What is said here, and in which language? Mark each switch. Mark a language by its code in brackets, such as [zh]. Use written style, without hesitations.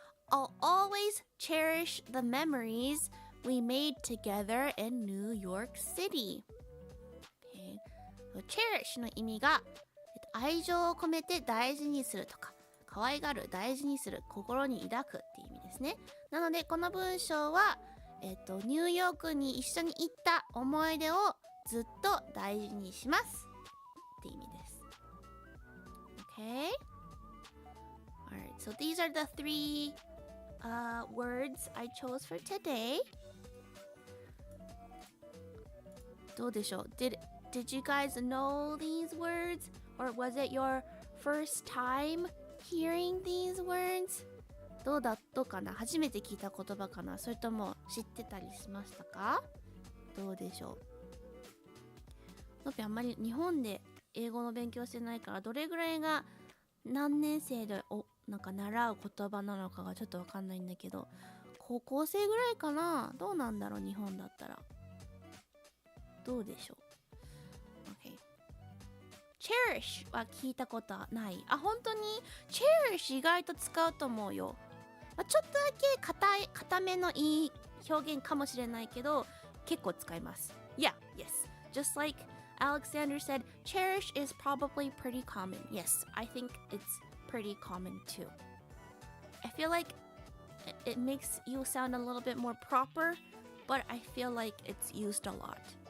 [en] I'll always cherish the memories we made together in New York City. Okay. [ja] So, cherish の意味が愛情を込めて大事にするとか可愛がる、大事にする、心に抱くっていう意味ですね。なのでこの文章はニューヨークに一緒に行った思い出をずっと大事にしますって意味です。 [en] Okay? Alright, so these are the three words I chose for today. [ja] どうでしょう? [en] Did you guys know these words? Or was it your first time hearing these words? [ja] どうかな、初めて聞いた言葉かな、それとも知ってたりしましたか？どうでしょう。のぴあんまり日本で英語の勉強してないから、どれぐらいが何年生でなんか習う言葉なのかがちょっとわかんないんだけど、高校生ぐらいかな、どうなんだろう、日本だったら。どうでしょう。 [en] Okay. [ja] Cherish は聞いたことない。本当に Cherish 意外と使うと思うよ。まあ、ちょっとだけ硬めのいい表現かもしれないけど、結構使います。 [en] Yeah, yes. Just like Alexander said, cherish is probably pretty common. Yes, I think it's pretty common too. I feel like it makes you sound a little bit more proper, but I feel like it's used a lot.